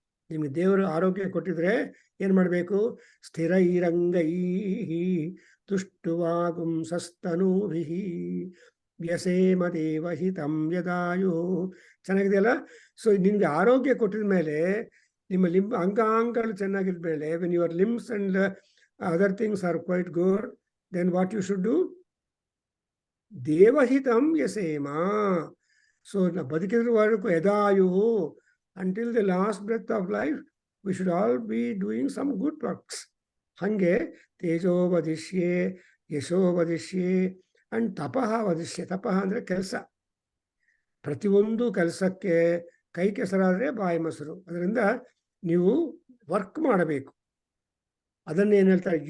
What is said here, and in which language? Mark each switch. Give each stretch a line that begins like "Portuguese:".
Kannada: ನಿಮ್ಗೆ ದೇವರು ಆರೋಗ್ಯ ಕೊಟ್ಟಿದ್ರೆ ಏನ್ ಮಾಡಬೇಕು?
Sanskrit: ಸ್ಥಿರೈರಂಗೈ ತುಷ್ಟುವಾಗುಂ ಸಸ್ತನೂಭಿ ವ್ಯಸೇಮ ದೇವಹಿತಂ ಯದಾಯು.
Kannada: ಚೆನ್ನಾಗಿದೆಯಲ್ಲ? ಸೊ ನಿಮ್ಗೆ ಆರೋಗ್ಯ ಕೊಟ್ಟಿದ ಮೇಲೆ, ನಿಮ್ಮ ಅಂಗಾಂಗಗಳು ಚೆನ್ನಾಗಿದ ಮೇಲೆ,
English: When your limbs and other things are quite good, then what you should do?
Sanskrit: ದೇವಹಿತಂ ಯಸೇಮ.
Kannada: So ಬದುಕಿರುವವರೆಗೂ ಯದಾಯು,
English: until the last breath of life, we should all be doing some good works.
Kannada: ಹಂಗೆ
Sanskrit: ತೇಜೋ ವದಿಷ್ಯೆ, ಯಶೋ ವದಿಷ್ಯೆ ಅಂಡ್ ತಪಃ ವದಿಷ್ಯೆ.
Kannada: ತಪಃ ಅಂದ್ರೆ ಕೆಲಸ. ಪ್ರತಿಯೊಂದು ಕೆಲಸಕ್ಕೆ ಕೈ ಕೆಸರಾದ್ರೆ ಬಾಯಿ ಮೊಸರು. ಅದರಿಂದ ನೀವು ವರ್ಕ್ ಮಾಡಬೇಕು. ಅದನ್ನೇನು ಹೇಳ್ತಾರೆ?